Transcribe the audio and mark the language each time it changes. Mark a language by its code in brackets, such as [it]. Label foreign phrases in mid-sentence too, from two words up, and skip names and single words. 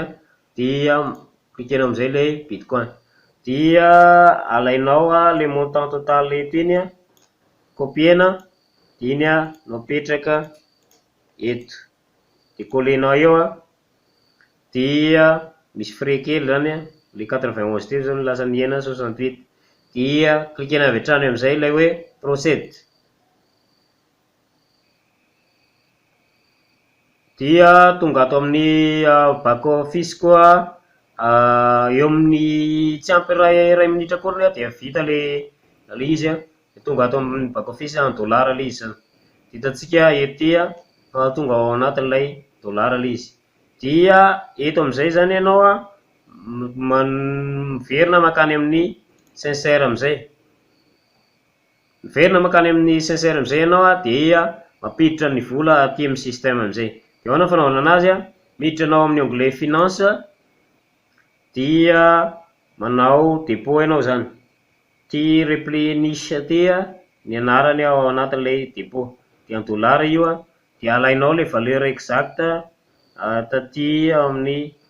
[mg] dia klikena amizay le bitcoin dia alainao [fr] le montant total [mg] eto iny copiena iny napetraka eto de colenao eo dia misy frais kely zany le 91 teo zany lasa niena 68 dia klikena avy hatrany amizay lay hoe procède dia tonga ato amin'ny [en] back office [mg] koa eo amin'ny tsy ampy ray minitra akory dia vita le izy de tonga ato amin'ny [en] back office [mg] en dollara le izy zany hitatsika ety tonga ao anatin'ilay dollara le izy dia eto amizay zany ianao miverina makany amin'ny sincère amizay miverina makany amin'ny sincère amizay ianao dia mapiditra ny vola aty amin'ny système amizay de ahoana fanaovana anazy miditra anao amin'ny onglet finance dia manao dépôt ianao zany ty replenish ty ny anarany ao anatin'ilay dépôt de en dollara io dia alainao [fr] le valeur exacte [mg] taty amin'ny